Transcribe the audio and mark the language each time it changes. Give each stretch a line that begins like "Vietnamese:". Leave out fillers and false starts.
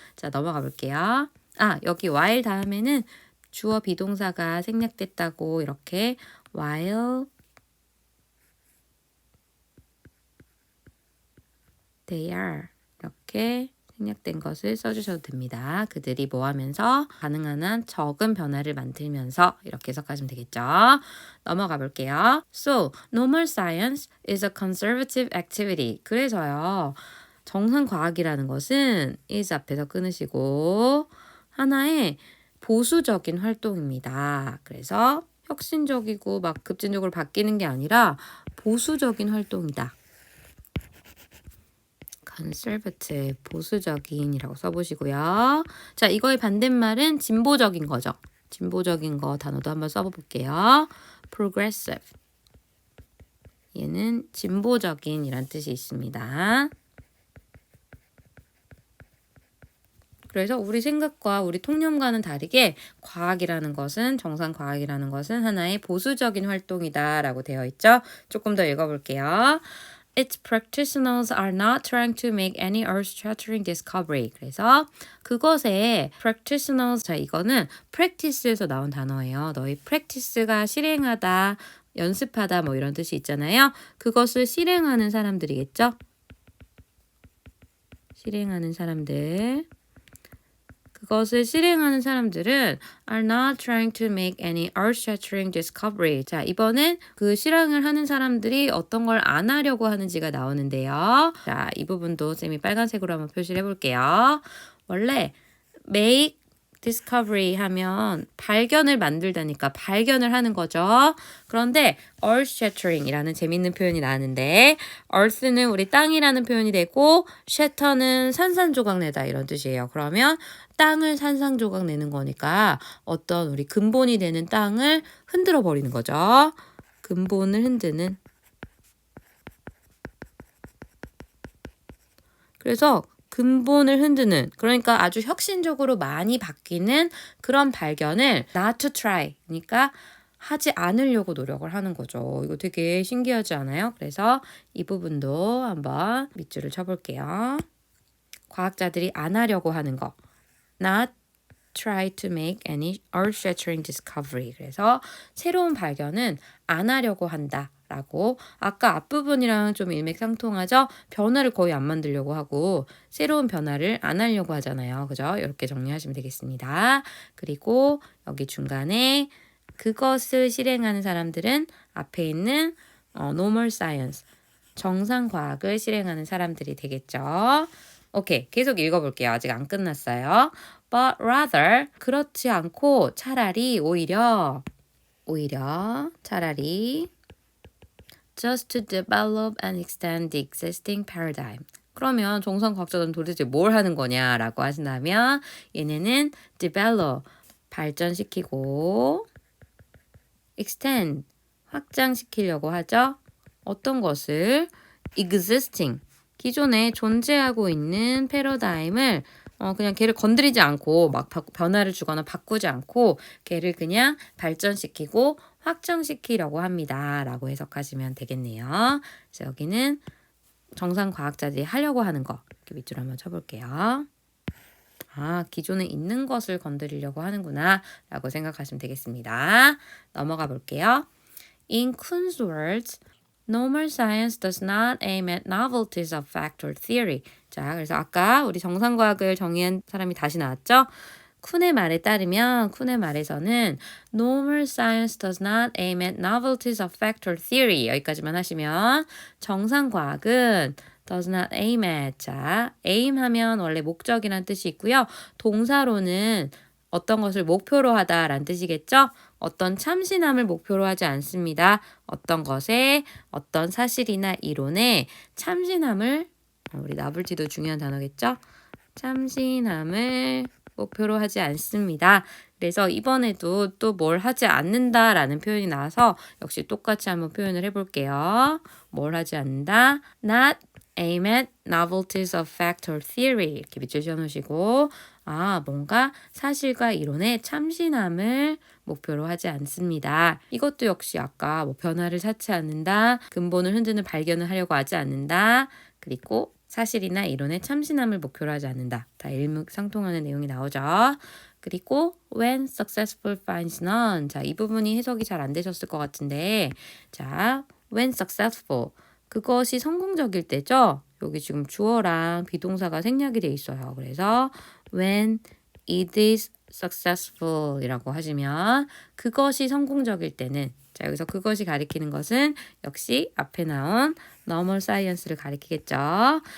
Korean: 자, 넘어가 볼게요. 여기 while 다음에는 주어 비동사가 생략됐다고 이렇게
English: while they are
Korean: 이렇게 생략된 것을 써주셔도 됩니다. 그들이 뭐 하면서 가능한 한 적은 변화를 만들면서 이렇게 해석하시면 되겠죠. 넘어가 볼게요.
English: So, normal science is a conservative activity.
Korean: 그래서요. 정상과학이라는 것은 is 앞에서 끊으시고 하나의 보수적인 활동입니다. 그래서 혁신적이고 막 급진적으로 바뀌는 게 아니라 보수적인 활동이다. conservative, 보수적인이라고 써보시고요. 자, 이거의 반대말은 진보적인 거죠. 진보적인 거 단어도 한번 써볼게요.
English: progressive.
Korean: 얘는 진보적인이란 뜻이 있습니다. 그래서 우리 생각과 우리 통념과는 다르게 과학이라는 것은 정상과학이라는 것은 하나의 보수적인 활동이다라고 되어 있죠. 조금 더 읽어볼게요.
English: Its practitioners are not trying to make any earth-shattering discovery.
Korean: 그래서 그것의 practitioners, 자 이거는 practice에서 나온 단어예요. 너희 practice가 실행하다, 연습하다 뭐 이런 뜻이 있잖아요. 그것을 실행하는 사람들이겠죠. 실행하는 사람들. 이것을 실행하는 사람들은
English: are not trying to make any earth-shattering discovery.
Korean: 자, 이번엔 그 실행을 하는 사람들이 어떤 걸 안 하려고 하는지가 나오는데요. 자, 이 부분도 쌤이 빨간색으로 한번 표시를 해볼게요. 원래
English: make discovery
Korean: 하면 발견을 만들다니까 발견을 하는 거죠. 그런데 earth-shattering이라는 재밌는 표현이 나왔는데 earth는 우리 땅이라는 표현이 되고 shatter는 산산조각 내다 이런 뜻이에요. 그러면 땅을 산산조각 내는 거니까 어떤 우리 근본이 되는 땅을 흔들어 버리는 거죠. 근본을 흔드는. 그래서 근본을 흔드는, 그러니까 아주 혁신적으로 많이 바뀌는 그런 발견을
English: not to try,
Korean: 그러니까 하지 않으려고 노력을 하는 거죠. 이거 되게 신기하지 않아요? 그래서 이 부분도 한번 밑줄을 쳐볼게요. 과학자들이 안 하려고 하는 거.
English: not try to make any earth-shattering discovery.
Korean: 그래서 새로운 발견은 안 하려고 한다. 라고 아까 앞부분이랑 좀 일맥상통하죠? 변화를 거의 안 만들려고 하고 새로운 변화를 안 하려고 하잖아요. 그죠? 이렇게 정리하시면 되겠습니다. 그리고 여기 중간에 그것을 실행하는 사람들은 앞에 있는 normal science, 정상과학을 실행하는 사람들이 되겠죠. 오케이, 계속 읽어볼게요. 아직 안 끝났어요.
English: But rather,
Korean: 그렇지 않고 차라리 오히려 차라리
English: just to develop and extend the existing paradigm.
Korean: 그러면 정상과학자들은 도대체 뭘 하는 거냐라고 하신다면 얘네는 develop, 발전시키고 extend, 확장시키려고 하죠. 어떤 것을? existing, 기존에 존재하고 있는 패러다임을 그냥 걔를 건드리지 않고 막 변화를 주거나 바꾸지 않고 걔를 그냥 발전시키고 확정시키려고 합니다. 라고 해석하시면 되겠네요. 그래서 여기는 정상과학자들이 하려고 하는 거 이렇게 밑줄 한번 쳐볼게요. 아, 기존에 있는 것을 건드리려고 하는구나 라고 생각하시면 되겠습니다. 넘어가 볼게요.
English: In Kuhn's words, normal science does not aim at novelties of fact or theory.
Korean: 자, 그래서 아까 우리 정상과학을 정의한 사람이 다시 나왔죠? 쿤의 말에 따르면 쿤의 말에서는
English: normal science does not aim at novelties of fact or theory.
Korean: 여기까지만 하시면 정상과학은
English: does not aim at.
Korean: 자, aim 하면 원래 목적이란 뜻이 있고요. 동사로는 어떤 것을 목표로 하다라는 뜻이겠죠? 어떤 참신함을 목표로 하지 않습니다. 어떤 것에, 어떤 사실이나 이론에 참신함을, 우리 나불티도 중요한 단어겠죠? 참신함을 목표로 하지 않습니다. 그래서 이번에도 또 뭘 하지 않는다라는 표현이 나와서 역시 똑같이 한번 표현을 해볼게요. 뭘 하지 않는다?
English: Not aim at novelties of fact or theory.
Korean: 이렇게 밑줄 씌워놓으시고 뭔가 사실과 이론의 참신함을 목표로 하지 않습니다. 이것도 역시 아까 변화를 찾지 않는다, 근본을 흔드는 발견을 하려고 하지 않는다, 그리고 사실이나 이론의 참신함을 목표로 하지 않는다. 다 일맥상통하는 내용이 나오죠. 그리고
English: when successful finds none.
Korean: 자, 이 부분이 해석이 잘 안 되셨을 것 같은데, 자,
English: when successful,
Korean: 그것이 성공적일 때죠. 여기 지금 주어랑 비동사가 생략이 돼 있어요. 그래서
English: when it is successful
Korean: 이라고 하시면 그것이 성공적일 때는, 자, 여기서 그것이 가리키는 것은 역시 앞에 나온 normal science를 가리키겠죠.